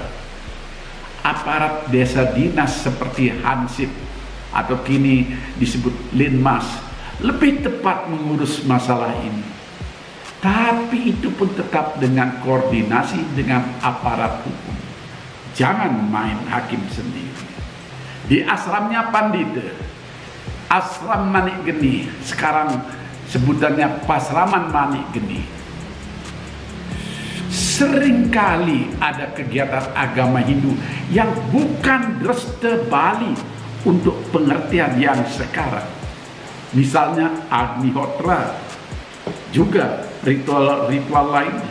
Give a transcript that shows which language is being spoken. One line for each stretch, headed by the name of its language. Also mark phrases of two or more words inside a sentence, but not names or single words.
Indonesian: Aparat desa dinas seperti Hansip atau kini disebut Linmas lebih tepat mengurus masalah ini, tapi itu pun tetap dengan koordinasi dengan aparat hukum. Jangan main hakim sendiri. Di asramnya Pandita, asram Manik Geni, sekarang sebutannya Pasraman Manik Geni, seringkali ada kegiatan agama Hindu yang bukan Dresta Bali untuk pengertian yang sekarang. Misalnya Agnihotra, juga ritual-ritual lainnya.